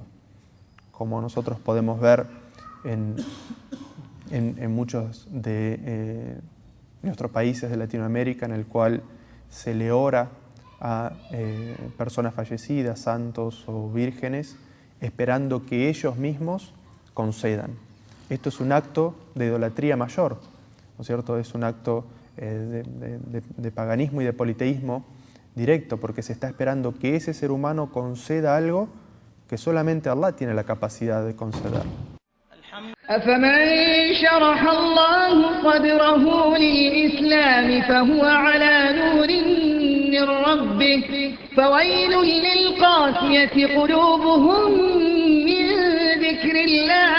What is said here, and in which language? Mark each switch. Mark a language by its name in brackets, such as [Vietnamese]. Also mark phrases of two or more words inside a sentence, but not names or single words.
[Spanish] Como nosotros podemos ver en muchos de nuestros países de Latinoamérica, en el cual se le ora a personas fallecidas, santos o vírgenes, esperando que ellos mismos concedan. Esto es un acto de idolatría mayor, ¿no es cierto? Es un acto de paganismo y de politeísmo directo, porque se está esperando que ese ser humano conceda algo que solamente Allah tiene la capacidad de conceder. [Arabic] أفمن شرح الله صدره للإسلام فهو على نور من ربه فويل للقاسية قلوبهم من ذكر الله